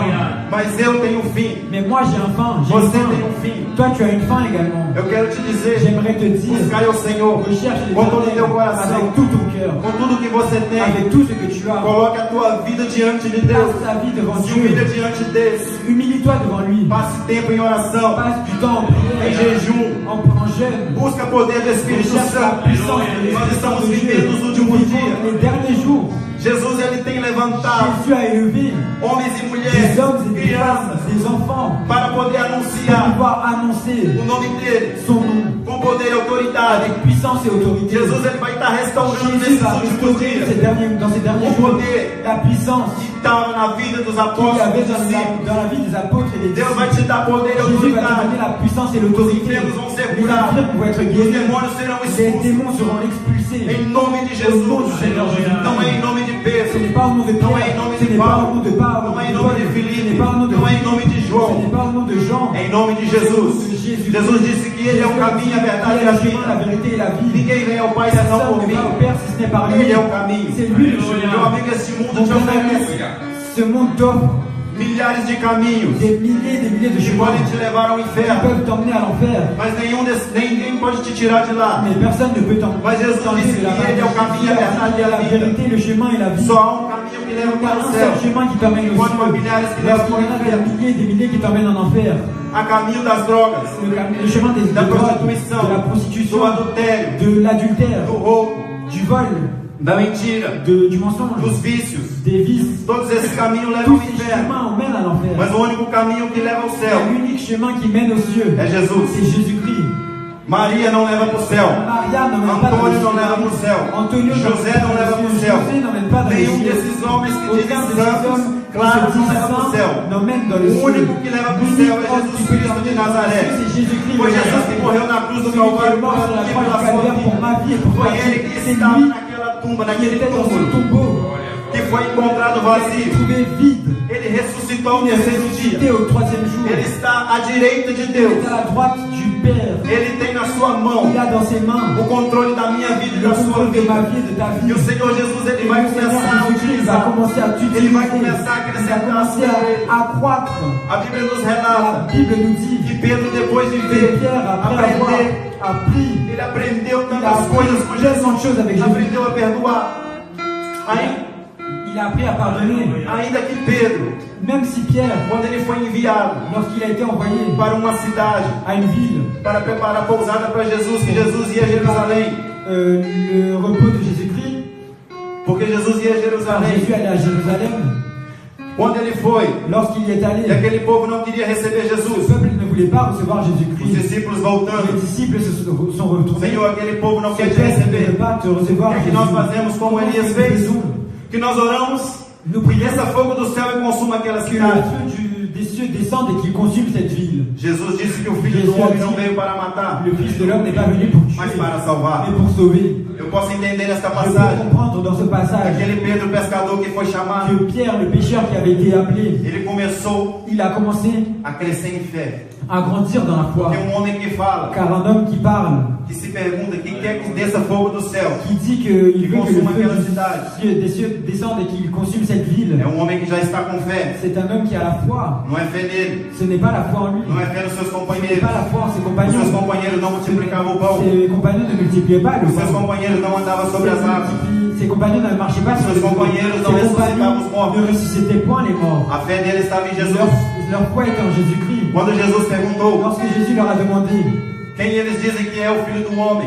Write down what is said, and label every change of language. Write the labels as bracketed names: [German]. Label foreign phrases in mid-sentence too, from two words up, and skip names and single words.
[Portuguese] Mas eu tenho fim. [French] Mais moi j'ai un fin, j'ai [Portuguese] Você [French] une fin. [Portuguese] tem um fim. [French] Toi tu as une fin également. [Portuguese] Eu quero te dizer, [French] J'aimerais te dire, [Portuguese] buscai o Senhor [French] recherche [Portuguese] com todo o teu [French] l'Éternel [Portuguese] coração, [French] avec tout ton cœur, [Portuguese] com tudo que você tem. [French] avec tout ce que tu as. [Portuguese] Coloque a tua vida diante de Deus. [French] Passe ta vie devant [Portuguese] Se humilha [French] Dieu. [Portuguese] diante dele. [French] Humilie-toi devant lui. [Portuguese] Passe tempo em oração, [French] Passe du temps en [Portuguese] em [French] prière, [Portuguese] jejum. [French] en jeûne. [Portuguese] Busca poder do Espírito [French] Recherche la [Portuguese] Santo. [French] puissance de [Portuguese] Nós estamos [French] l'Esprit de [Portuguese] vivendo os [French] Dieu. [Portuguese] últimos [French] Nous vivons [Portuguese] dias. [French] les derniers jours. [Portuguese] Jesus ele tem levantado [French] Jésus a élevé [Portuguese] homens e [French] des [Portuguese] mulheres, [French] hommes et des femmes, [Portuguese] crianças, [French] des enfants, [Portuguese] para poder [French] pour [Portuguese] anunciar [French] pouvoir annoncer [Portuguese] o nome dele [French] son nom [Portuguese] com poder e autoridade. [French] avec puissance et autorité. [Portuguese] Jesus ele vai estar restaurando [French] Jésus [Portuguese] nesses [French] va [Portuguese] últimos [French] restaurer [Portuguese] dias [French] dans ces derniers [Portuguese] o [French] jours [Portuguese] poder [French] la puissance [Portuguese] que estava na vida dos [French] qu'il y [Portuguese] apóstolos [French] avait [Portuguese] e discípulos. [French] dans la vie des apôtres et des [Portuguese] Deus [French] disciples. [Portuguese] vai te dar poder e [French] Jésus va te donner [Portuguese] autoridade. [French] la puissance et l'autorité. [Portuguese] Os enfermos vão ser [French] Les [Portuguese] curados. [French] enfermes vont être [Portuguese] Os [French] guéris. [Portuguese] demônios serão [French] Les [Portuguese] expulsos. [French] démons seront expulsés. [Portuguese] Em nome de [French] Au nom du [Portuguese] Jesus. [French] Seigneur Jésus. [Portuguese] Não é em nome de [French] Ce [Portuguese] Pedro. [French] n'est pas au nom de [Portuguese] Não é [French] Pierre, [Portuguese] em nome [French] ce [Portuguese] de [French] n'est pas au nom [Portuguese] Paulo. [French] de Paul, [Portuguese] Não é em [French] de [Portuguese] nome [French] Paul, [Portuguese] de [French] ce [Portuguese] Filipe. [French] n'est pas au nom de [Portuguese] Não é em [French] Philippe, [Portuguese] nome de [French] ce [Portuguese] João. [French] n'est pas au nom de Jean. [Portuguese] É em nome de Jesus. [French] Jésus. [Portuguese] Jesus disse que Ele é o caminho, a verdade [French] Il [Portuguese] e [French] est [Portuguese] a [French] le chemin, la [Portuguese] vida. [French] vérité et la vie. [Portuguese] Ninguém vem ao Pai senão [French] Personne [Portuguese] por [French] ne [Portuguese] mim. [French] va au Père si ce n'est par lui. [Portuguese] Ele é o caminho. [French] C'est lui le [Portuguese] Meu [French] chemin. [Portuguese] amigo, esse mundo [French] Mon [Portuguese] te [French] ami, [Portuguese] oferece [French] ce monde t'offre [Portuguese] milhares de caminhos [French] des milliers de [Portuguese] que [French] chemins [Portuguese] podem te levar ao [French] qui [Portuguese] inferno. [French] peuvent t'emmener à l'enfer. [Portuguese] Mas ninguém pode te tirar de lá. [French] Mais personne ne peut [Portuguese] Mas Jesus [French] t'enlever [Portuguese] disse [French] de la [Portuguese] que Ele é o caminho, a verdade [French] Il [Portuguese] e [French] y a [Portuguese] a [French] la [Portuguese] vida. [French] vérité, le chemin et la vie. [Portuguese] Só há um caminho que leva [French] Il y a [Portuguese] para o [French] un [Portuguese] céu. [French] seul chemin qui t'emmène au [Portuguese] Enquanto há [French] ciel. [Portuguese] milhares que levam [French] Lorsqu'il [Portuguese] para [French] y [Portuguese] o [French] en a des [Portuguese] inferno. [French] milliers et des milliers qui t'emmènent en enfer. [Portuguese] Há caminho das drogas, [French] Le chemin des [Portuguese] da [French] drogues, [Portuguese] prostituição, [French] de la [Portuguese] do [French] prostitution, [Portuguese] adultério, [French] de l'adultère, [Portuguese] do roubo, [French] du vol, [Portuguese] da mentira, [French] du mensonge, [Portuguese] dos vícios. [French] des vices. [Portuguese] Todos esses caminhos levam [French] Tous [Portuguese] ao [French] ces [Portuguese] inferno. [French] chemins mènent à l'enfer. [Portuguese] Mas o único caminho que leva ao céu [French] L'unique chemin qui mène aux cieux, [Portuguese] é [French] c'est [Portuguese] Jesus. [French] Jésus-Christ. [Portuguese] Maria não leva para o céu. [French] Maria n'emmène pas dans [Portuguese] Antônio [French] le [Portuguese] não leva [French] ciel. [Portuguese] para o céu. [French] Antonio [Portuguese] José não leva para o céu. [French] José n'emmène pas dans le [Portuguese] Nenhum [French] ciel. [Portuguese] desses homens que dizem [French] Aucun de ces [Portuguese] santos, [French] hommes [Portuguese] claro, [French] qui se [Portuguese] não [French] disent [Portuguese] leva para o [French] saints [Portuguese] céu. [French] n'emmènent dans le [Portuguese] O [French] ciel. [Portuguese] único que leva para o céu é Jesus Cristo de Nazaré. [French] C'est Jésus-Christ. [Portuguese] Foi Jesus que morreu na cruz do [French] Celui qui est [Portuguese] Calvário [French] mort sur la [Portuguese] por [French] croix du [Portuguese] pela sua [French] Calvaire pour [Portuguese] vida. [French] ma vie et pour [Portuguese] Foi [French] ta [Portuguese] ele [French] vie. [Portuguese] que [French] C'est [Portuguese] estava [French] lui [Portuguese] naquela tumba, [French] qui [Portuguese] naquele [French] était dans ce [Portuguese] túmulo, [French] tombeau, [Portuguese] que foi encontrado [French] qui [Portuguese] vazio. [French] trouvé vide. [Portuguese] Ele ressuscitou ao [French] Il est [Portuguese] terceiro [French] ressuscité [Portuguese] dia. [French] au troisième jour. [Portuguese] Ele está à direita de [French] Il [Portuguese] Deus. [French] est à la droite du Père. [Portuguese] Ele tem na sua mão [French] Il a dans ses mains [Portuguese] o controle da minha vida e [French] le [Portuguese] da sua [French] contrôle de ma [Portuguese] vida. [French] vie et de ta [Portuguese] E [French] vie. [Portuguese] o Senhor Jesus ele [French] Et [Portuguese] vai [French] le Seigneur [Portuguese] começar a [French] Jésus-Christ va [Portuguese] utilizar. [French] commencer à t'utiliser. [Portuguese] Ele vai começar a [French] Il va [Portuguese] acrescentar [French] commencer [Portuguese] sobre ele. [French] à croître. [Portuguese] A Bíblia nos [French] La [Portuguese] relata [French] Bible nous dit [Portuguese] que Pedro, depois de [French] que [Portuguese] ver, [French] Pierre, après avoir [Portuguese] aprender, [French] appris, [Portuguese] ele aprendeu [French] il a [Portuguese] tantas coisas com [French] appris tellement de [Portuguese] Jesus. [French] choses avec Jésus. [Portuguese] Aprendeu a perdoar. [French] Il a appris à pardonner. [Portuguese] Ainda que Pedro, [French] Même si Pierre, [Portuguese] quando ele foi enviado [French] lorsqu'il a été envoyé [Portuguese] para uma cidade, [French] à une ville, [Portuguese] para preparar a pousada para Jesus, que Jesus ia a Jerusalém, [French] le repos de Jésus-Christ, [Portuguese] porque Jesus ia a [French] car [Portuguese] Jerusalém. [French] Jésus allait à Jérusalem, [Portuguese] Quando ele foi, [French] lorsqu'il y est [Portuguese] e [French] allé, [Portuguese] aquele povo não queria receber [French] le [Portuguese] Jesus, [French] peuple ne voulait pas recevoir [Portuguese] os [French] Jésus-Christ. [Portuguese] discípulos [French] Les [Portuguese] voltando, [French] disciples se sont retournés. [Portuguese] Senhor, aquele povo não [French] Ce [Portuguese] quer te [French] peuple ne veut [Portuguese] receber. [French] pas te recevoir. [Portuguese] O que nós fazemos como [French] Comment [Portuguese] Elias [French] nous [Portuguese] fez? [French] faisons? [Portuguese] Que nós oramos [French] Nous [Portuguese] e [French] prions [Portuguese] desça fogo do céu e consuma aquela [French] que le [Portuguese] cidade. [French] feu des cieux descende et qu'il consume cette ville. [Portuguese] Jesus disse que o Filho do Homem não veio para matar, [French] Le Fils de l'homme n'est pas venu pour [Portuguese] mas [French] tuer, [Portuguese] para salvar. [French] mais pour sauver. [Portuguese] Eu posso entender nesta [French] Je peux [Portuguese] passagem [French] comprendre dans ce passage [Portuguese] aquele Pedro pescador que foi chamado, [French] que Pierre, le pécheur qui avait été appelé, [Portuguese] ele começou [French] il a commencé [Portuguese] a crescer em fé. [French] à grandir dans la foi. [Portuguese] Tem um homem que fala, [French] Car un homme qui parle, [Portuguese] que se pergunta quem quer que desça fogo do céu. [French] qui dit qu'il veut que le [Portuguese] consuma [French] feu [Portuguese] aquela cidade. [French] des cieux descende et qu'il consume cette ville, [Portuguese] É um homem que já está com fé. [French] c'est un homme qui a la foi. [Portuguese] Não é fé nele, [French] Ce n'est pas la foi en lui, [Portuguese] não é fé nos seus [French] ce n'est [Portuguese] companheiros. [French] pas la foi en ses [Portuguese] Os [French] compagnons. [Portuguese] seus companheiros não multiplicavam o pão. [French] Ses compagnons ne multipliaient pas le [Portuguese] Os seus [French] pain. [Portuguese] companheiros não andavam sobre as águas. [French] Ses compagnons ne marchaient pas sur [Portuguese] Seus [French] les eaux. [Portuguese] companheiros não [French] Ses [Portuguese] ressuscitavam os [French] compagnons [Portuguese] mortos. [French] ne ressuscitaient point les morts. [Portuguese] A fé dele estava em Jesus. [French] Leur foi était en Jésus-Christ. [Portuguese] Quando Jesus perguntou [French] Lorsque Jésus leur a demandé [Portuguese] quem eles dizem que é o Filho do Homem,